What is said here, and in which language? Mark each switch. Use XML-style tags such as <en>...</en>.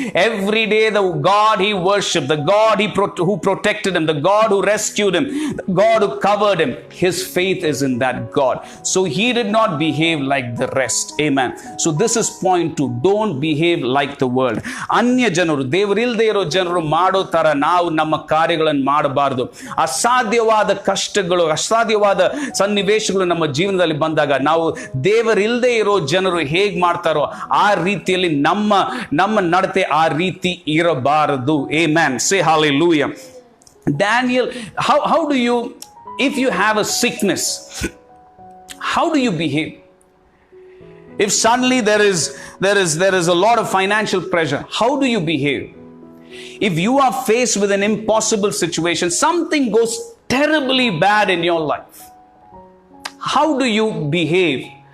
<en>Every day the God he worshipped, the God who protected him, the God who rescued him, the God who covered him. His faith is in that God. So he did not behave like the rest. Amen. So this is point 2. Don't behave like the world.</en> <kn>Anya janaru, devarilde iro janaru mado tara ನಾವು ನಮ್ಮ ಕಾರ್ಯಗಳನ್ನು ಮಾಡಬಾರದು. ಅಸಾಧ್ಯವಾದ ಕಷ್ಟಗಳು, ಅಸಾಧ್ಯವಾದ ಸನ್ನಿವೇಶಗಳು ನಮ್ಮ ಜೀವನದಲ್ಲಿ ಬಂದಾಗ ನಾವು ದೇವರಿಲ್ಲದೆ ಇರೋ ಜನರು ಹೇಗೆ ಮಾಡ್ತಾರೋ ಆ ರೀತಿಯಲ್ಲಿ ನಮ್ಮ ನಡತೆ ಆ ರೀತಿ ಇರಬಾರದು.</kn> <en>Amen. Say hallelujah. Daniel, how do you, if you have a sickness, how do you behave? If suddenly there is a lot of financial pressure, how do you behave? If you are faced with an impossible situation, something goes terribly bad in your life, how do you behave?</en>